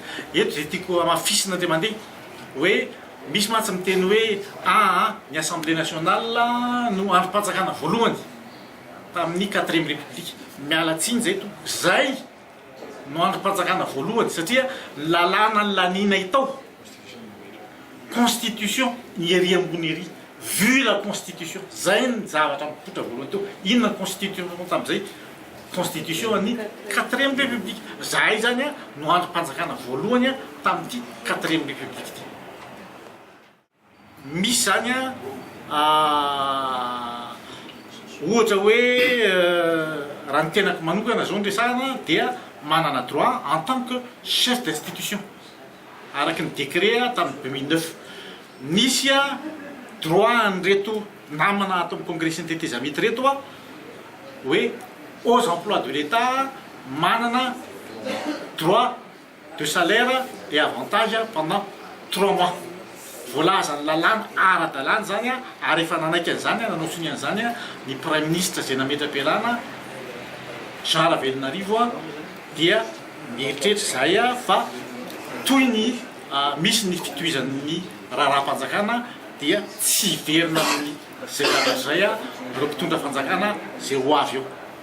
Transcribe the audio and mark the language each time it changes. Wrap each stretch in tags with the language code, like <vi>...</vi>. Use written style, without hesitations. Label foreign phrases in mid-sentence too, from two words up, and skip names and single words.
<mg>Eto zay tiako amafisina dia mandeha hoe misy mantsy miteny hoe ny</mg> <fr>assemblée nationale</fr> <mg>no androm-panjakana voalohany tamin'ny</mg> <fr>4e république.</fr> <mg>Miala tsiny zay tompoko zay no androm-panjakana voalohany satria lalàna ny laninay tao constitution ny ery ambony ery</mg> <fr>vu la constitution</fr> <mg>zay ny zavatra mipotra voalohany teo. Inona constitution tamin'izay? Constitution ny</mg> <fr>4e république.</fr> <mg>Zay zany no androm-panjakana voalohany tamin'ity</mg> <fr>4e république</fr> <mg>ty. Misy zany ohatra hoe raha ny tenako manokana zao ndresana dia manana</mg> <fr>droit en tant que chef d'institution</fr> <mg>araky ny décret tamin'ny 2009 nisy a droit nyreto namana ato amin'ny congrès synthétise mity reto a hoe</mg> <fr>aux emplois de l'État</fr> <mg>manana</mg> <fr>droit de salaire et avantage pendant 3 mois.</fr> <mg>Voalaza ny lalàna ara-dalàna zany a ary efa nanaiky an'izany a nanotsony an'izany a ny</mg> <fr>prime ministre</fr> <mg>zay nametra am-piarahana Jean Ravelonarivo a dia mieritreritra zay a fa toy ny misy ny fitohizan'ny raharaham-panjakana dia tsy verina amin'ny zay zavatra zay a ireo mpitondra fanjakana zay ho avy eo.</mg>